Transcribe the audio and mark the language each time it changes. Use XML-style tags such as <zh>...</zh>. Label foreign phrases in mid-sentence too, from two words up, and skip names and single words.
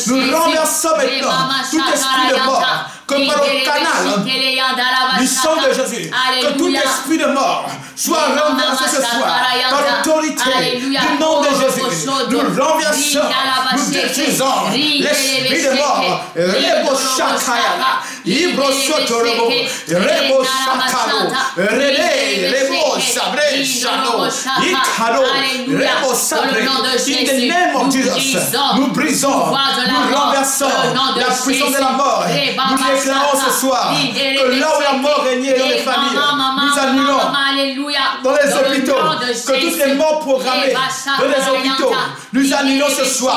<fr>Nous renversons maintenant tout esprit de mort, que par le canal du sang de Jésus, que tout esprit de mort soit renversé ce soir par l'autorité du nom de Jésus. Nous renversons, nous détruisons l'esprit de mort. Rebo Shakayala, Ibro Sotorobo, Rebo Shakalo, Rebo Sabre Shano, Ikalo, Rebo Sabre.</fr> <en>In the name of Jesus,</en> <fr>nous brisons, nous renversons la puissance de la mort. Nous déclarons ce soir que là où la mort régnait dans les familles, nous annulons dans les hôpitaux, que toutes les morts programmées dans les hôpitaux, nous annulons ce soir.</fr>